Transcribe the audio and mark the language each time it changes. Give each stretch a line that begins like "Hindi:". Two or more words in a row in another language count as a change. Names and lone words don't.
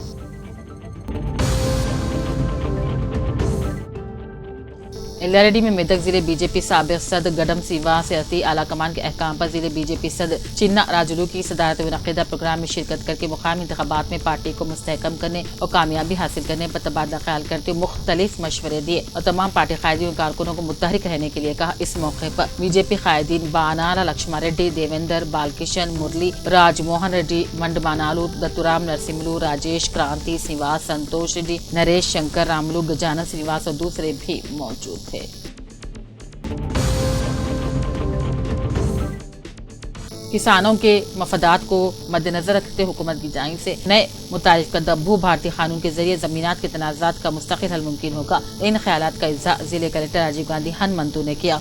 Urdu: LRD میں میدک ضلع بی جے پی سابق صدر گڈم سیوا سیاسی اعلیٰ کمان کے احکام پر ضلع بی جے پی صدر چنا راجلو کی صدارت میں منعقدہ پروگرام میں شرکت کر کے مقامی انتخابات میں پارٹی کو مستحکم کرنے اور کامیابی حاصل کرنے پر تبادلہ خیال کرتے ہوئے مختلف مشورے دیے اور تمام پارٹی قائدین اور کارکنوں کو متحرک رہنے کے لیے کہا۔ اس موقع پر بی جے پی قائدین بانارا لکشمن ریڈی، دیویندر بالکشن مرلی، راج موہن ریڈی، منڈمانالو، دتورام نرسملو، راجیش کرانتی سنیواس، سنتوش ریڈی، نریش شنکر راملو، گجانن سنیواس اور دوسرے بھی موجود تھے۔ کسانوں کے مفادات کو مد نظر رکھتے حکومت کی جانب سے نئے متعارف کردہ بھو بھارتی قانون کے ذریعے زمینات کے تنازعات کا مستقل حل ممکن ہوگا۔ ان خیالات کا اظہار ضلع کلکٹر راجیو گاندھی ہنمنتو نے کیا۔